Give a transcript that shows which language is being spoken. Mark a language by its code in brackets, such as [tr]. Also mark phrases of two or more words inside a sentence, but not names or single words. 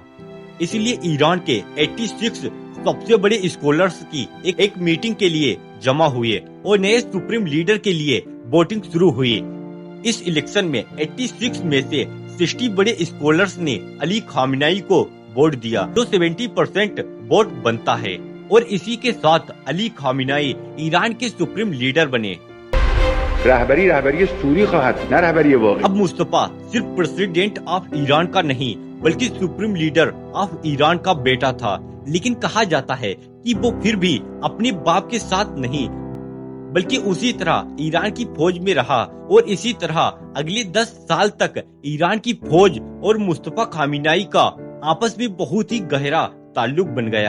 [hi] इसलिए ईरान के 86 सबसे बड़े स्कॉलर्स की एक मीटिंग के लिए जमा हुए और नए [en] supreme leader [hi] के लिए वोटिंग शुरू हुई। इस इलेक्शन में 86 में से 60 बड़े स्कॉलर्स ने अली खामिनाई को वोट दिया, जो 70% वोट बनता है, और इसी के साथ अली खामिनाई ईरान के [en] supreme leader [hi] बने। [fa] رهبری سوری خواهد نه رهبری واقعی. [hi] अब मुस्तफा सिर्फ [en] President of Iran [hi] का नहीं बल्कि [en] Supreme Leader of Iran [hi] का बेटा था, लेकिन कहा जाता है कि वो फिर भी अपने बाप के साथ नहीं बल्कि उसी तरह ईरान की फौज में रहा, और इसी तरह अगले 10 साल तक ईरान की फौज और मुस्तफा खामिनाई का आपस में बहुत ही गहरा ताल्लुक बन गया।